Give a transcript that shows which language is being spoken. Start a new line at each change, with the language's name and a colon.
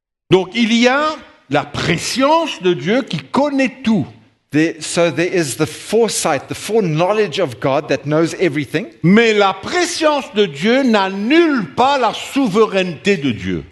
French: Donc, il y a la préscience de Dieu qui connaît tout.
English: So there is the foresight, the foreknowledge of God that knows everything.
French: Mais la préscience de Dieu n'annule pas la souveraineté de Dieu.